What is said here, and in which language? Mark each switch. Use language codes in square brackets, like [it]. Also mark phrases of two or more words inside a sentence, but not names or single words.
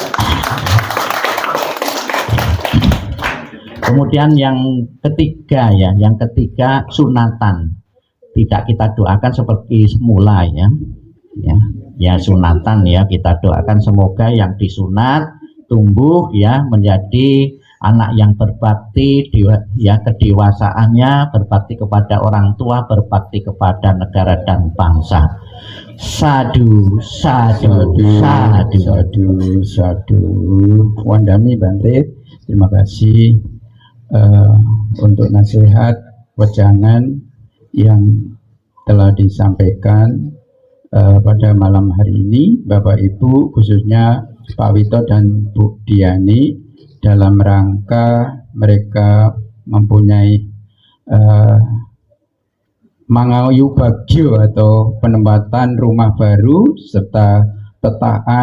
[id] Kemudian yang ketiga ya, yang ketiga sunatan, tidak kita doakan seperti semula ya sunatan ya, kita doakan semoga yang disunat tumbuh ya menjadi anak yang berbakti ya, kedewasaannya berbakti kepada orang tua, berbakti kepada negara dan bangsa. [pi] Sadu, sadu, sadu, sadu, sadu. Wandami Bante, [id] terima kasih untuk nasihat wejangan yang telah disampaikan pada malam hari ini, Bapak Ibu, khususnya Pak Wito dan Bu Diani, dalam rangka mereka mempunyai [jv] Mangayu Bagyo [id] atau penempatan rumah baru serta petaan